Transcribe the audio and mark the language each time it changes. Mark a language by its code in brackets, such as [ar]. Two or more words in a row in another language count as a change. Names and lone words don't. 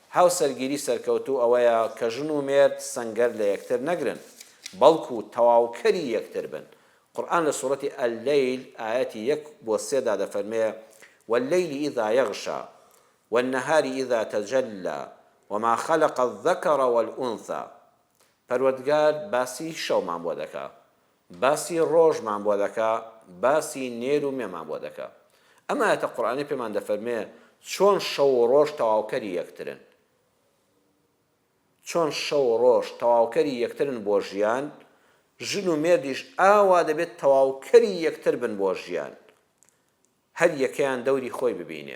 [ckb] هاوسەرگیری سەرکەوتوو ئەوەیە کە ژن و مێرد سەنگەر لە یەکتر نەگرن بەڵکو تەواوکەری یەکتر بن. قورئان لە سوورەتی ئەللەیل ئایەتی 1 بۆ 3 دا دەفەرمێ [ar] والليل إذا يغشى والنهار إذا تجلى وما خلق الذكر والأنثى. [ckb] پەروەردگار باسی شەومان بۆ دەکا، باسی ڕۆژمان بۆ دەکا، باسی نێر و مێمان بۆ دەکا. ئەمە ئاەتە قورئانی پێمان دەفەرمێ چۆن شەو و ڕۆژ تەواوکەری یەکترن، چۆن شەو و ڕۆژ تەواوکەری یەکترن بۆ ژیان، ژن و مێردیش ئاوا دەبێت تەواوکەری یەکتر بن بۆ ژیان، هەر یەکەیان دەوری خۆی ببینێ.